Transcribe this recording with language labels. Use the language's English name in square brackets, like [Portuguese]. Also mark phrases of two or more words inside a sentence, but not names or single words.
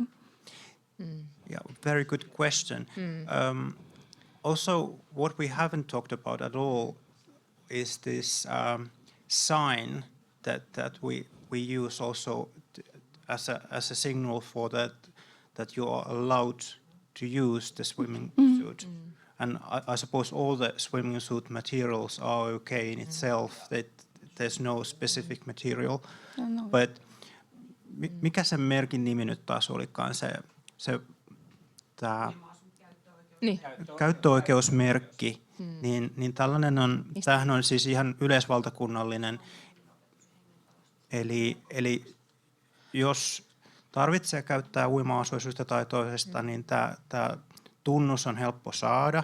[English] Yeah, very good question. Also, what we haven't talked about at all is this sign that we use also as a signal for that you are allowed to use the swimming suit. And I suppose all the swimming suit materials are okay in itself. That there's no specific material. No. [Finnish] But mikä sen merkin nimi nyt taas olikaan se tämä käyttöoikeusmerkki, niin tämähän on siis ihan yleisvaltakunnallinen. Eli jos tarvitsee käyttää uima-asua syystä tai toisesta, niin tämä tunnus on helppo saada.